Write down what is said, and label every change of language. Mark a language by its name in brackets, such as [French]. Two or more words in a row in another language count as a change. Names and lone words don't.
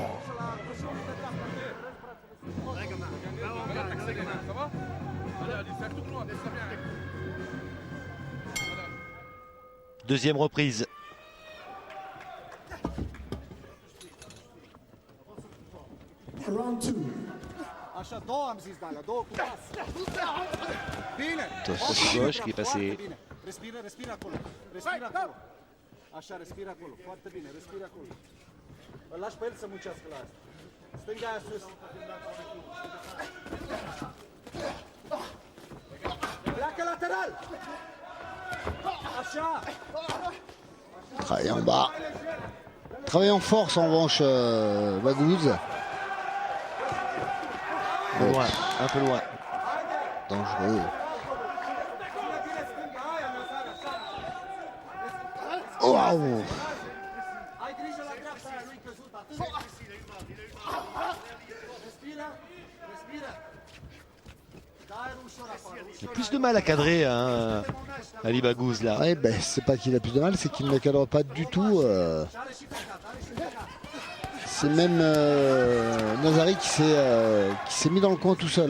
[French] Deuxième reprise. Round 2. [Romanian] Așa, două am zis, Dana, două cu pas. Bine! [French] Gauche qui est passé. [Romanian] Bine. Respiră, respiră acolo. Respiră acolo. Așa, respiră acolo. Foarte bine, respiră acolo. Îl lași pe el să muncească la asta. Stânga aia sus. Pleacă lateral! Așa! [French] Travaille en bas. Travaille en force en revanche, Baghouz. Loin, un peu loin. Dangereux. Oh, wow. [Romanian] Ai grijă la dreapta aia, nu-i căzut atât. Respiră, respiră. [French] Il a plus de mal à cadrer, hein, Ali Baghouz là. Ouais, ben, c'est pas qu'il a plus de mal, c'est qu'il ne cadre pas du tout. C'est même Nazaré qui s'est mis dans le coin tout seul.